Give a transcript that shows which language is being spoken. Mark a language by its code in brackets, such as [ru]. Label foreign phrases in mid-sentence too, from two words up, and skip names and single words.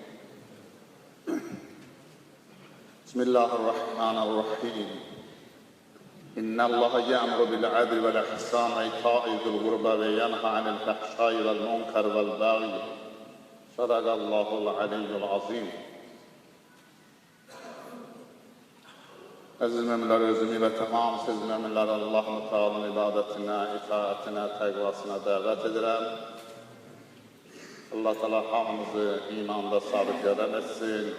[ar] بسم الله الرحمن الرحيم. إن الله يأمر بالعدل والإحسان وإيتاء ذي القربى وينهى عن الفحشاء والمنكر والبغي. صدق الله العلي العظيم. [az] Əziz müminlər, özümü və tamam siz müminlər Allah-u Teala'nın ibadətinə, itaətinə, təqvasına dəvət edirəm. Allah Teala hamımızı imanda sabit yərəm etsin.